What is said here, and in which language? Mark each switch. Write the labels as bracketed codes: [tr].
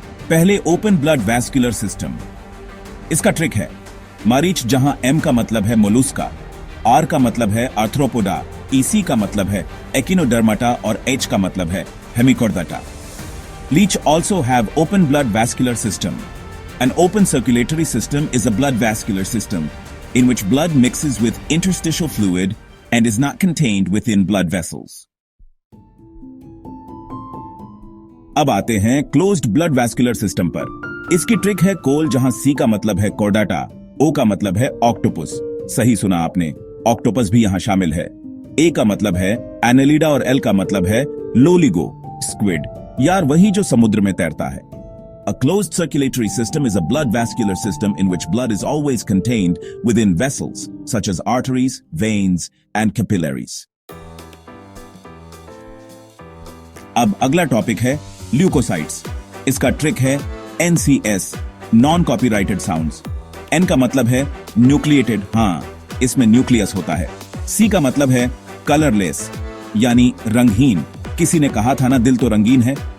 [hi] पहले open blood vascular system. इसका trick है, मारीच जहां एम का मतलब है मोलुस्का, आर का मतलब है आर्थ्रोपोडा, ईसी का मतलब है एकिनोडर्माटा और एच का मतलब है हेमिकोर्डाटा। [en] Leech also have open blood vascular system. An open circulatory system is a blood vascular system in which blood mixes with interstitial fluid and is not contained within blood vessels. [hi] अब आते हैं closed blood vascular system पर। इसकी trick है कोल, जहां C का मतलब है कोर्डाटा, O का मतलब है ऑक्टोपस। सही सुना आपने, ऑक्टोपस भी यहां शामिल है। A का मतलब है एनेलिडा और L का मतलब है लोलिगो, स्क्विड, यार वही जो समुद्र में तैरता है। [en] A closed circulatory system is a blood vascular system in which blood is always contained within vessels such as arteries, veins, and capillaries. [hi] अब अगला टॉपिक है ल्यूकोसाइट्स। इसका ट्रिक है NCS, non copyrighted sounds. N का मतलब है nucleated, हाँ इसमें न्यूक्लियस होता है। C का मतलब है कलरलेस, यानी रंगहीन, किसी ने कहा था ना दिल तो रंगीन है।